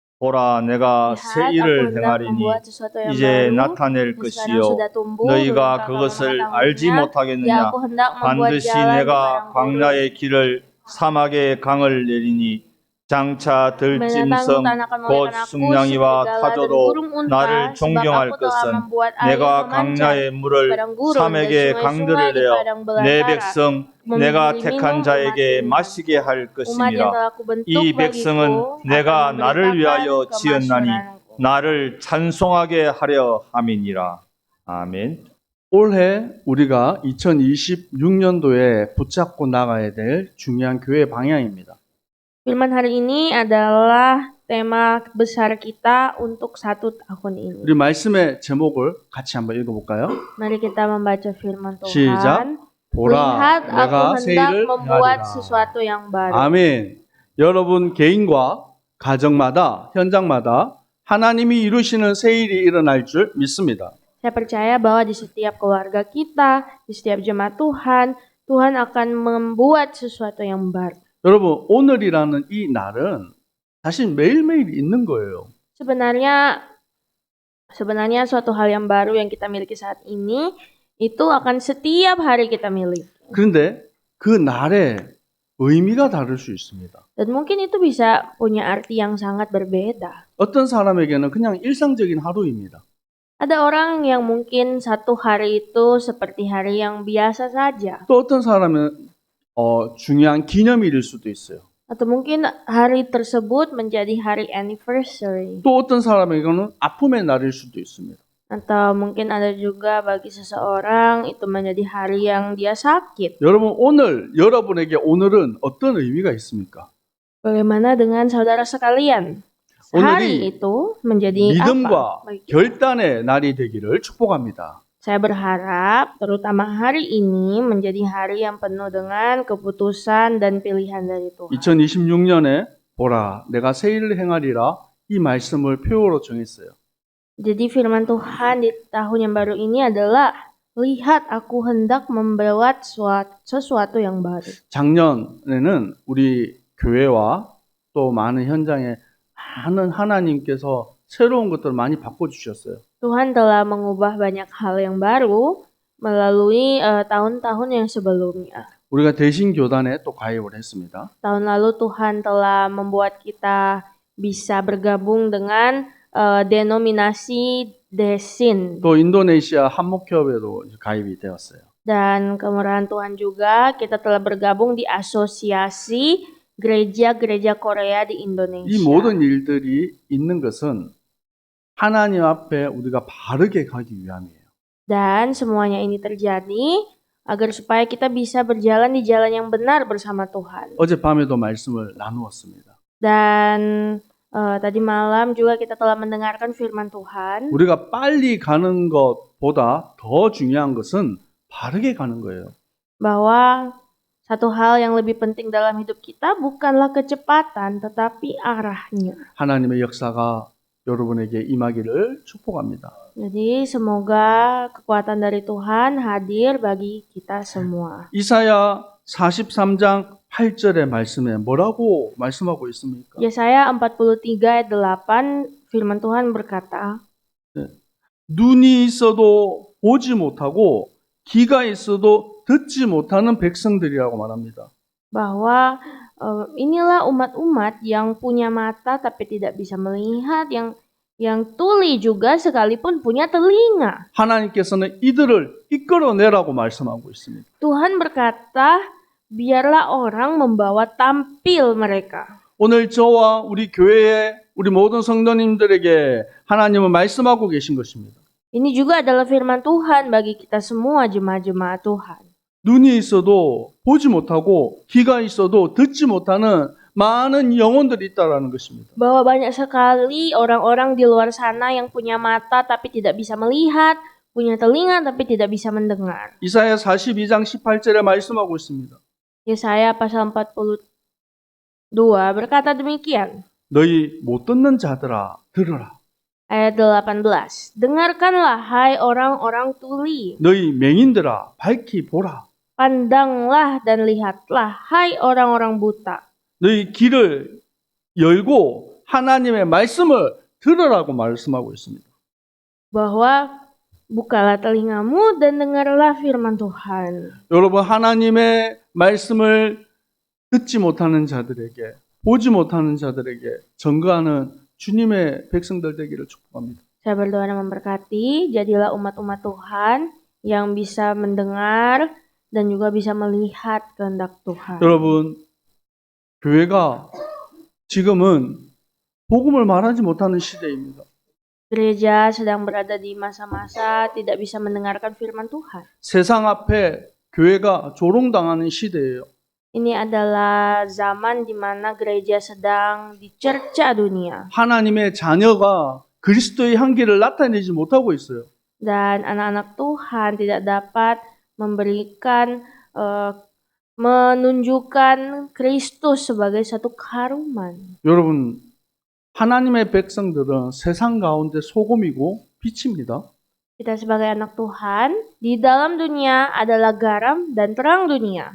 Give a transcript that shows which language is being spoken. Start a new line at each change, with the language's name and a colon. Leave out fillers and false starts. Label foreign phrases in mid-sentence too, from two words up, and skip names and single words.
Korean: 보라, 내가 새
Indonesian: Lihat, aku
Korean: 일을
Indonesian: hendak
Korean: 행하리니
Indonesian: membuat sesuatu yang
Korean: 이제
Indonesian: baru,
Korean: 나타낼
Indonesian: yang sekarang
Korean: 것이요
Indonesian: sudah tumbuh,
Korean: 너희가
Indonesian: belum kamu
Korean: 그것을 알지
Indonesian: mengetahuinya. Ya,
Korean: 못하겠느냐
Indonesian: aku hendak membuat
Korean: 반드시
Indonesian: jalan di
Korean: 내가
Indonesian: padang gurun,
Korean: 광야의 길을 사막의 강을 내리니 장차
Indonesian: binatang
Korean: 들짐승
Indonesian: hutan akan
Korean: 곧
Indonesian: melihat aku,
Korean: 승냥이와
Indonesian: serigala dan
Korean: 타조도
Indonesian: burung unta,
Korean: 나를
Indonesian: sebab
Korean: 존경할
Indonesian: aku telah
Korean: 것은
Indonesian: membuat air
Korean: 내가
Indonesian: memancar
Korean: 강야의
Indonesian: di
Korean: 물을
Indonesian: padang gurun dan
Korean: 사막의 강들을
Indonesian: sungai-sungai di
Korean: 내어
Indonesian: padang
Korean: 내
Indonesian: belantara,
Korean: 백성 내가
Indonesian: memberi
Korean: 택한
Indonesian: minum umat
Korean: 자에게
Indonesian: pilihanku.
Korean: 마시게 할
Indonesian: Umat yang
Korean: 것임이라
Indonesian: telah kubentuk
Korean: 이
Indonesian: bagiku
Korean: 백성은
Indonesian: akan
Korean: 내가 나를 위하여
Indonesian: memberitakan
Korean: 지었나니
Indonesian: kemasyuranku.
Korean: 나를 찬송하게 하려 함이니라. 아멘. 올해 우리가 2026년도에 붙잡고 나가야 될 중요한 교회 방향입니다.
Indonesian: Firman hari ini adalah tema besar kita untuk 1 tahun ini.
Korean: 우리 말씀의 제목을 같이 한번 읽어볼까요?
Indonesian: Mari kita membaca firman
Korean: 시작.
Indonesian: Tuhan.
Korean: 보라,
Indonesian: Lihat, aku
Korean: 내가 새
Indonesian: hendak
Korean: 일을
Indonesian: membuat
Korean: 행하리라.
Indonesian: sesuatu yang baru.
Korean: 아멘. 여러분 개인과 가정마다 현장마다 하나님이 이루시는 새 일이 일어날 줄 믿습니다.
Indonesian: Saya percaya bahwa di setiap keluarga kita, di setiap jemaat Tuhan, Tuhan akan membuat sesuatu yang baru.
Korean: 여러분 오늘이라는 이 날은 사실 매일매일 있는 거예요.
Indonesian: Sebenarnya suatu hal yang baru yang kita miliki saat ini itu akan setiap hari kita miliki.
Korean: 그런데 그 날에 의미가 다를 수 있습니다.
Indonesian: Dan mungkin itu bisa punya arti yang sangat berbeda.
Korean: 어떤 사람에게는 그냥 일상적인 하루입니다.
Indonesian: Ada orang yang mungkin satu hari itu seperti hari yang biasa saja.
Korean: 또 어떤 사람은 중요한 기념일일 수도 있어요.
Indonesian: Atau mungkin hari tersebut menjadi hari anniversary.
Korean: 또 어떤 사람에게는 아픔의 날일 수도 있습니다.
Indonesian: Atau mungkin ada juga bagi seseorang itu menjadi hari yang dia sakit.
Korean: 여러분 여러분에게 오늘은 어떤 의미가 있습니까?
Indonesian: Bagaimana dengan saudara sekalian? Hari itu menjadi apa?
Korean: 믿음과
Indonesian: bagi kita?
Korean: 결단의 날이 되기를 축복합니다.
Indonesian: Saya berharap terutama hari ini menjadi hari yang penuh dengan keputusan dan pilihan dari Tuhan.
Korean: 2026년에 보라 내가 새 일을 행하리라 이 말씀을 표어로 정했어요.
Indonesian: Jadi firman Tuhan di tahun yang baru ini adalah lihat aku hendak membuat sesuatu yang baru.
Korean: 작년에는 우리 교회와 또 많은 현장에 많은 하나님께서 새로운 것들을 많이 바꿔주셨어요.
Indonesian: Tuhan telah mengubah banyak hal yang baru melalui tahun-tahun yang sebelumnya.
Korean: 우리가 대신교단에 또 가입을 했습니다.
Indonesian: Tahun lalu Tuhan telah membuat kita bisa bergabung dengan denominasi Desin.
Korean: 또 인도네시아 한목협에도 가입이 되었어요.
Indonesian: Dan kemurahan Tuhan juga kita telah bergabung di asosiasi gereja-gereja Korea di Indonesia.
Korean: 이 모든 일들이 있는 것은 하나님 앞에 우리가 바르게 가기 위함이에요.
Indonesian: Dan semuanya ini terjadi agar supaya kita bisa berjalan di jalan yang benar bersama Tuhan.
Korean: 어젯밤에도 말씀을 나누었습니다.
Indonesian: Dan tadi malam juga kita telah mendengarkan firman Tuhan.
Korean: 우리가 빨리 가는 것보다 더 중요한 것은 바르게 가는 거예요.
Indonesian: Bahwa satu hal yang lebih penting dalam hidup kita bukanlah kecepatan tetapi arahnya.
Korean: 하나님의 역사가 여러분에게 임하기를 축복합니다.
Indonesian: Jadi semoga kekuatan dari Tuhan hadir bagi kita semua.
Korean: 이사야 43장 8절의 말씀에 뭐라고 말씀하고 있습니까?
Indonesian: Yesaya 43 ayat 8 firman Tuhan berkata,
Korean: 눈이 있어도 보지 못하고 귀가 있어도 듣지 못하는 백성들이라고 말합니다.
Indonesian: bahwa inilah umat-umat yang punya mata tapi tidak bisa melihat, yang tuli juga sekalipun punya telinga.
Korean: 하나님께서는 이들을 이끌어내라고 말씀하고 있습니다.
Indonesian: Tuhan berkata, biarlah orang membawa tampil mereka.
Korean: 오늘 저와 우리 교회에 우리 모든 성도님들에게 하나님은 말씀하고 계신 것입니다.
Indonesian: Ini juga adalah firman Tuhan bagi kita semua jemaat-jemaat Tuhan.
Korean: 눈이 있어도 보지 못하고 귀가 있어도 듣지 못하는 많은 영혼들이 있다라는 것입니다.
Indonesian: Bahwa banyak sekali orang-orang di luar sana yang punya mata tapi tidak bisa melihat, punya telinga tapi tidak bisa mendengar.
Korean: 이사야 42장 18절에 말씀하고 있습니다.
Indonesian: Yesaya pasal 42 berkata demikian.
Korean: 너희 못 듣는 자들아 들으라.
Indonesian: Ayat 18. Dengarkanlah hai orang-orang tuli.
Korean: 너희 맹인들아 밝히 보라.
Indonesian: Pandanglah dan lihatlah hai orang-orang buta.
Korean: 너희 귀를 열고 하나님의 말씀을 들으라고 말씀하고 있습니다.
Indonesian: bahwa bukalah telingamu dan dengarlah firman Tuhan.
Korean: 여러분, 하나님의 말씀을 듣지 못하는 자들에게, 보지 못하는 자들에게 증거하는 주님의 백성들 되기를 축복합니다.
Indonesian: Saya berdoa dan memberkati, jadilah umat-umat Tuhan yang bisa mendengar dan juga bisa melihat kehendak Tuhan.
Korean: 여러분, 교회가 지금은 복음을 말하지 못하는 시대입니다.
Indonesian: Gereja sedang berada di masa-masa tidak bisa mendengarkan firman Tuhan.
Korean: 세상 앞에 교회가 조롱당하는 시대예요.
Indonesian: Ini adalah zaman di mana gereja sedang dicerca dunia.
Korean: 하나님의 자녀가 그리스도의 향기를 나타내지 못하고 있어요.
Indonesian: Dan anak-anak Tuhan tidak dapat memberikan, menunjukkan Kristus sebagai satu keharuman.
Korean: 여러분, 하나님의 백성들은 세상 가운데 소금이고 빛입니다.
Indonesian: Kita sebagai anak Tuhan, di dalam dunia adalah garam dan terang dunia.